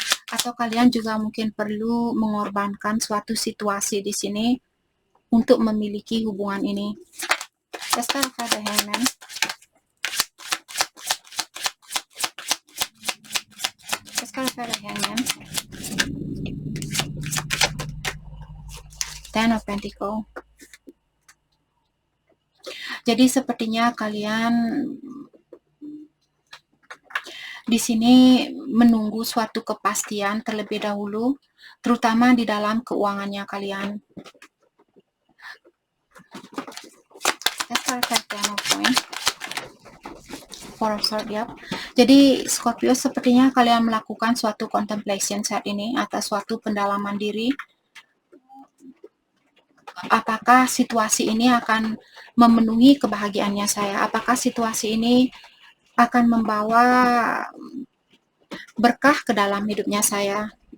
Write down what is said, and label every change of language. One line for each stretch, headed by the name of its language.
Indonesian: Atau kalian juga mungkin perlu mengorbankan suatu situasi di sini untuk memiliki hubungan ini.
English: Let's clarify the Hangman. Let's clarify the Hangman. Ten of Pentacles.
Indonesian: Jadi sepertinya kalian di sini menunggu suatu kepastian terlebih dahulu, terutama di dalam keuangannya kalian.
English: Let's clarify Ten of Coins. Four of Swords, yep.
Indonesian: Jadi Scorpio sepertinya kalian melakukan suatu contemplation saat ini atas suatu pendalaman diri. Apakah situasi ini akan memenuhi kebahagiaannya saya? Apakah situasi ini akan membawa berkah ke dalam hidupnya saya?